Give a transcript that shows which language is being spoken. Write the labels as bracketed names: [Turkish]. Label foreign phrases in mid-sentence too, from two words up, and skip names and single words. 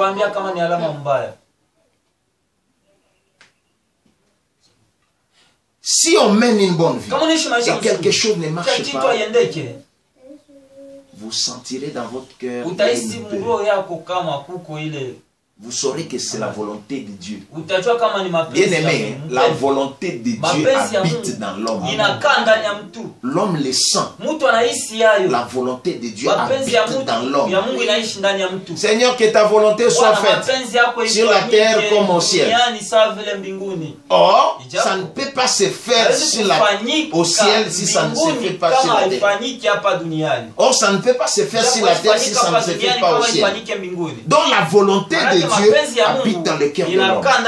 [French] Si on mène une bonne vie et quelque chose ne marche pas, vous sentirez dans votre cœur vous saurez que c'est la volonté de Dieu. [Swahili] Utajua kama ni mapenzi [French] Bien aimé, la volonté de Dieu habite dans l'homme. [Swahili] Inakaa ndani ya mtu. [French] L'homme le sent. [Swahili] Mtu anahisi hayo. [French] La volonté de Dieu habite dans l'homme. [Swahili] Ya Mungu inaishi ndani ya mtu. [French] Seigneur, que ta volonté soit faite sur la terre comme au ciel. Or, ça ne peut pas se faire au ciel si ça ne se fait pas sur la terre. Or, ça ne peut pas se faire sur la terre si ça ne se fait pas au ciel. Donc, la volonté de Dieu habite dans le cœur de l'homme.